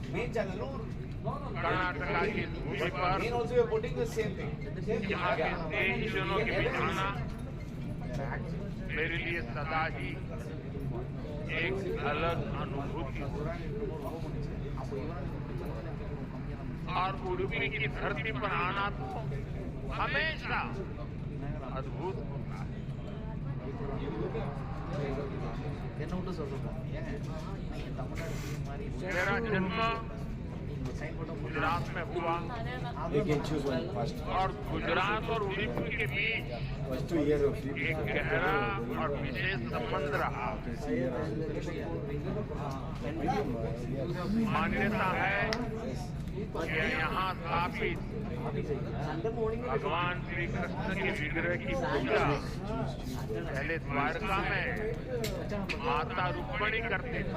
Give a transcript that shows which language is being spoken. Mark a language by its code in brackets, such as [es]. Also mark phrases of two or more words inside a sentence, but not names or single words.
[hi] कर्नाटका की भूमि पर यहाँ के स्नेहीजनों के बीच आना मेरे लिए सदा ही एक अलग अनुभूति और उडुपी की धरती पर आना तो हमेशा अद्भुत होता है. [ta] என்ன விட்டு சொல்றேன் ஏன் தமிழ்நாடு மாதிரி [hi] मेरा जन्म गुजरात में हुआ [en] You can choose one first. [hi] और गुजरात और उड़ीसा के बीच [en] First 2 years of free. [hi] एक गहरा और विशेष संबंध रहा। मान्यता है कि यहाँ स्थापित भगवान श्री कृष्ण के विग्रह की पूजा पहले द्वारका में माता रुक्मणी करते थे।